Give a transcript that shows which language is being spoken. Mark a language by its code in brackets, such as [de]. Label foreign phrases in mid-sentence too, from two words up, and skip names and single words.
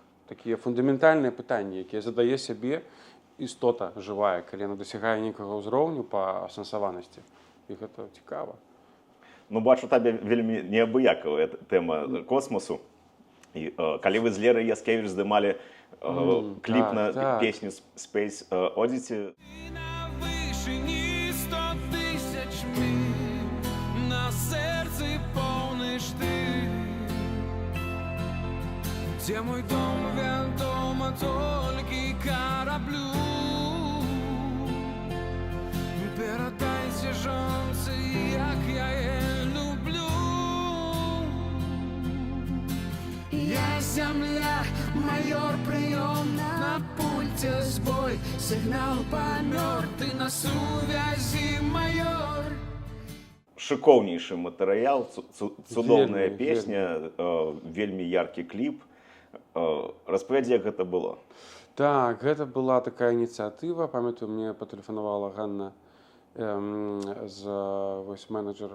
[be] Такія фундаментальныя пытанні, якія задае сябе істота жывая, калі яна дасягае нейкага ўзроўню па асэнсаванасці. І гэта цікава. Ну, бачу, табе вельмі неабыякавая тэма космосу. І калі вы з Лерай Яскевіч здымалі кліп на песню Space Oddity, [uk] на серці повниш ти, де мой дом відомо тільки кораблю. Передайся жонці, як я її люблю. Я земля, майор, прийом на пульте збой, сигнал помер, ти на сувязі, майор. [be] шыкоўнейшы матэрыял, цудоўная песня, вельмі яркі кліп. Распавядзі, як гэта было. Так, гэта была такая ініцыятыва. Памятаю, мне патэлефанавала Ганна з менеджер